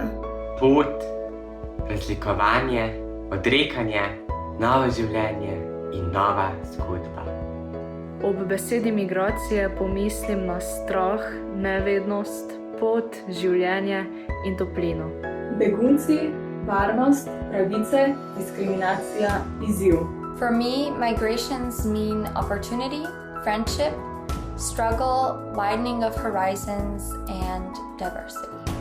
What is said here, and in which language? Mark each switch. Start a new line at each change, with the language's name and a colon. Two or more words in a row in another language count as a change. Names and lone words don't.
Slovenian: Pot, razlikovanje, odrekanje, novo življenje in nova zgodba. Ob besedi migracije pomislim na strah, nevednost, pot, življenje in toplino. Begunci, varnost, pravice, diskriminacija, izziv.
English: For me, migrations mean opportunity, friendship, struggle, widening of horizons, and diversity.